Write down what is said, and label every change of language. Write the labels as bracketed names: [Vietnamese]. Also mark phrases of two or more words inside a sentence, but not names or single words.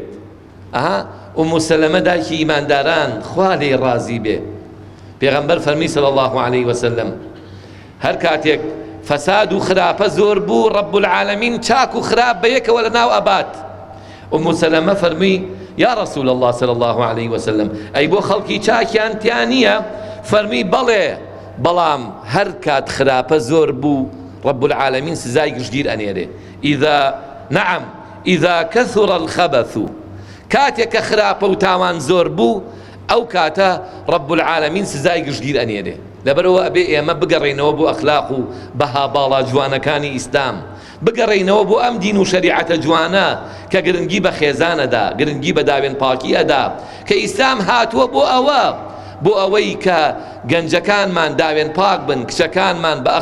[Central Kurdish] ئومو سەلەمە دایکی ئیمانداران خوا لێی ڕازی بێ، پێغەمبەر فەرمی [Arabic] صلی الله عليه وسلم [Central Kurdish] هەر کاتێک فەساد و خراپە زۆر بوو [Arabic] ڕەب العالەمین [Central Kurdish] چاک و خراپ بەیەکەوە لەناو ئەبات. ئومو سەلەمە فەرمی [Arabic] یا ڕەسوول الله صلی الله عليه وسلم [Central Kurdish] ئەی بۆ خەڵکی چاکیان تیان نییە فەرمی بەڵێ بەڵام هەر کات خراپە زۆر بوو [Arabic] رب العالمین [Central Kurdish] سزای گشتگیر ئەنێرێ [Arabic] نعم إذا كثر الخبث [Central Kurdish] كاتێک کە خراپە و تاوان زۆر بوو ئەو کاتە [Arabic] رب العالمین [Central Kurdish] سزای گشتگیر ئەنێرێ لەبەرەوە ئەبێ ئێمە بگەڕێنەوە بۆ ئەخلاق و بەها باڵا جوانەکانی ئیسلام بگەڕێنەوە بۆ ئەم دین و شەریعەتە جوانە کە گرنگی بە خێزانەدا گرنگی بە داوێن پاکی ئەدا کە ئیسلام هاتووە بۆ ئەوەی کە گەنجەکانمان داوێن پاک بن کچەکانمان بە